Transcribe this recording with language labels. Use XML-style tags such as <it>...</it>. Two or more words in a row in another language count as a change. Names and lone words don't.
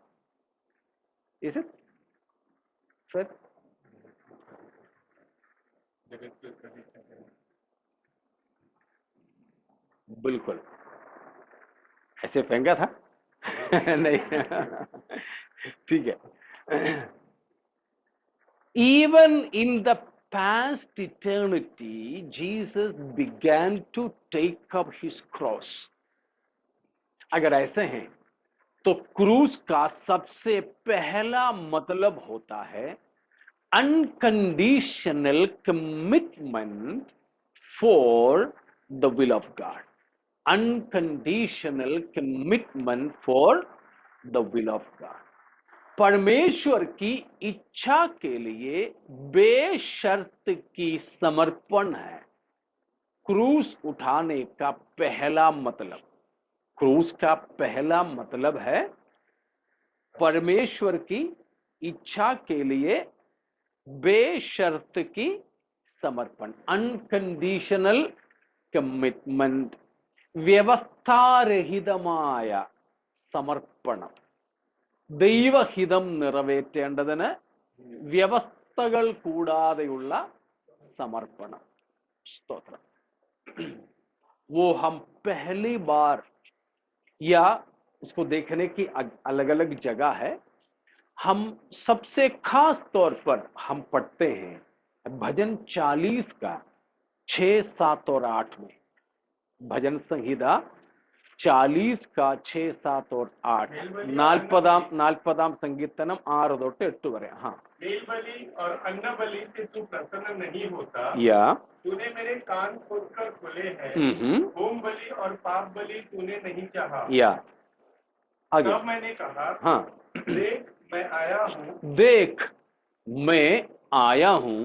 <hi>इसे फिर बिल्कुल ऐसे फेंका था. नहीं. ठीक है.</hi> <en>Even in the past eternity, Jesus began to take up his cross.</en> <hi>अगर ऐसे हैं तो क्रूस का सबसे पहला मतलब होता है</hi> <en>unconditional commitment for the will of God. Unconditional commitment for the will of God.</en> <hi>परमेश्वर की इच्छा के लिए बेशर्त की समर्पण है क्रूस उठाने का पहला मतलब. क्रूस का पहला मतलब है परमेश्वर की इच्छा के लिए बेशर्त की समर्पण.</hi> <en>Unconditional commitment.</en> <ml>വ്യവസ്ഥാരഹിതമായ സമർപ്പണം. ദൈവഹിതം നിറവേറ്റേണ്ടതിന് വ്യവസ്ഥകൾ കൂടാതെയുള്ള സമർപ്പണം. സ്തോത്രം.</ml> <hi>वो हम पहली बार, या उसको देखने की अलग अलग जगह है. हम सबसे खास तौर पर हम पढ़ते हैं भजन 40 का 6, 7 और 8 में. भजन संहिता 40 का 6, 7 और 8</hi> <ml>നാൽപതാം സങ്കീർത്തനം 6 തൊട്ട് 8 വരെ.</ml> <hi>हाँ, मेल बलि और अन्न बलि से तू प्रसन्न नहीं होता, या तूने मेरे कान खोदकर खोले हैं, होम बलि और पाप बलि तूने नहीं चाहा, या आगे. तब मैंने कहा, हाँ, देख मैं आया हूँ, देख मैं आया हूँ,</hi>